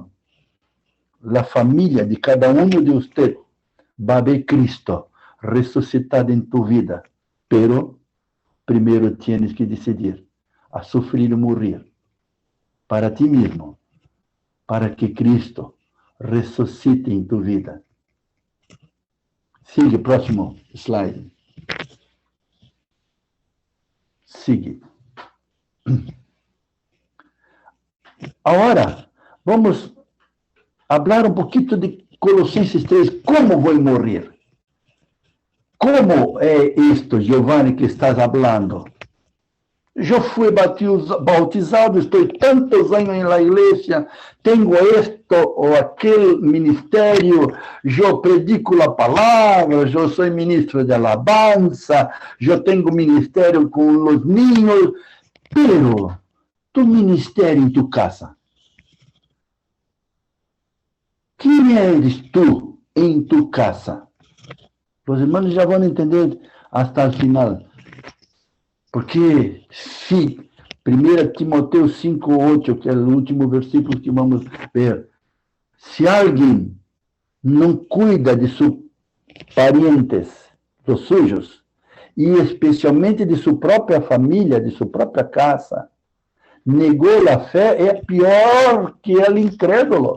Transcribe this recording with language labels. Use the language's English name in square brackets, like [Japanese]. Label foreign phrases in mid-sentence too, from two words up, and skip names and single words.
[Portuguese] A família de cada um de vocês vai ver Cristo ressuscitado em tu vida. Pero, primeiro [Spanish] tienes que [Portuguese] decidir a sofrer e morrer para ti mesmo, para que Cristo ressuscite em tu vida. [Spanish] Sigue, próximo slide. Sigue. [Portuguese] Agora, vamos falar um pouquinho de Colossenses 3. Como vou morrer? Como é isto, Giovanni, que estás falando? Eu fui bautizado, estou tantos anos na igreja, tenho isto ou aquele ministério, eu predico a palavra, eu sou ministro de alabanza, eu tenho ministério com os niños, pero tu ministério em tu casa. Quem eres tu em tu casa? Os irmãos já vão entender até o final. Porque se 1 Timoteo 5:8, que é o último versículo que vamos ver, se alguém não cuida de seus parentes, dos sujos, e especialmente de sua própria família, de sua própria casa, negou a fé, é pior que o incrédulo.